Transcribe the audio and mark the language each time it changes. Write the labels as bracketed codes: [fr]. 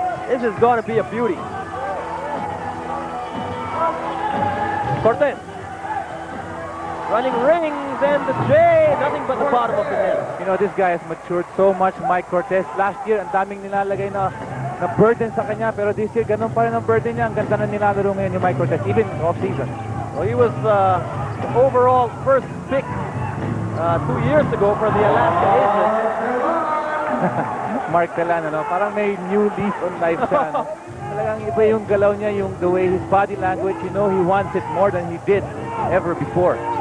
[en] This is gonna be a beauty. Cortez. Running rings and the J, nothing but the bottom of the net. You know, this guy has matured so much, Mike Cortez. Last year, [tl] ang daming nilalagay na burden sa kanya, pero [en] this year, [tl] ganun pa rin ang burden niya. Ang ganda na nilalaro ngayon ni Mike Cortez, [en] even off-season. Well, he was overall first pick 2 years ago for the Alaska Aces. [tl] Mark Telan, ano, parang may [en] new leaf on life [tl] siya. No? Talagang iba yung galaw niya, yung [en] the way his body language, you know, he wants it more than he did ever before.